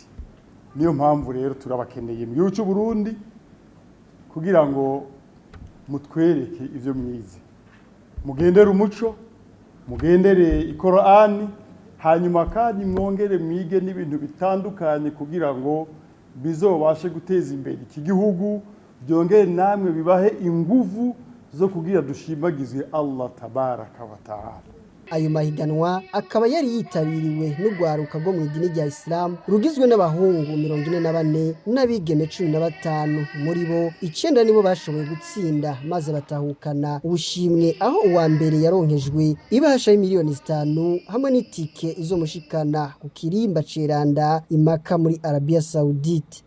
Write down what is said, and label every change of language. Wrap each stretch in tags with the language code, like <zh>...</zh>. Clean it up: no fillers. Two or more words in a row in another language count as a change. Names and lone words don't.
<rn>Niyo mpamvu rero turabakeneye mu gihugu cy'u Burundi kugira ngo mutwereke ivyo mwize, mugendere umuco, mugendere Ikorani, hanyuma kandi mwongere mwige n'ibintu bitandukanye kugira ngo bizobashe guteza imbere iki gihugu, byongere namwe bibahe inguvu zo kugira dushimagizwe</rn> <ar>الله تبارك وتعالى.</ar> <rn>Ayo mahiganwa akaba yari yitabiriwe n'ugwaruka rwo mu idini rya Islam rugizwe n'abahungu 44 n'abigeme 15 muri bo 9 nibo bashoboye gutsinda maze batahukana ubushimwe aho uwa mbere yaronkejwe ibahasha y'imiliyoni 5 hamwe n'itike izo mushikana ku kirimba ceranda imaka muri Arabia Saudite.</rn>